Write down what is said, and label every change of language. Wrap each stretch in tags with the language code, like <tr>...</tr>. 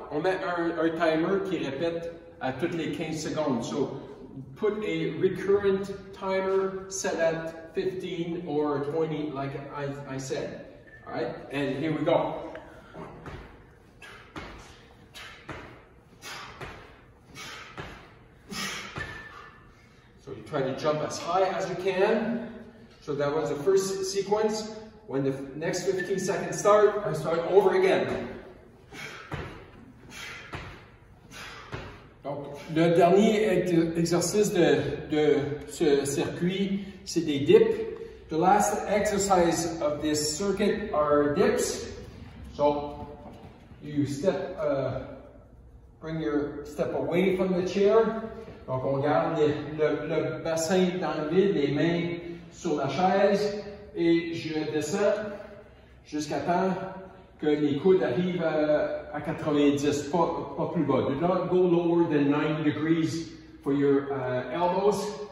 <fr>On met un timer qui répète à toutes les 15 secondes.</fr> <en>So, put a recurrent timer set at 15 or 20 like I said. All right, and here we go. try to jump as high as you can. So that was the first sequence. When the next 15 seconds start, I start over again.</en> <fr>Donc, le dernier exercice de ce circuit, c'est des dips.</fr> <en>The last exercise of this circuit are dips. So, you step, bring your step away from the chair.</en> <fr>Donc, on garde le bassin dans le vide, les mains sur la chaise, et je descends jusqu'à temps que les coudes arrivent à 90, pas plus bas.</fr> <en>Do not go lower than 90 degrees for your elbows.</en>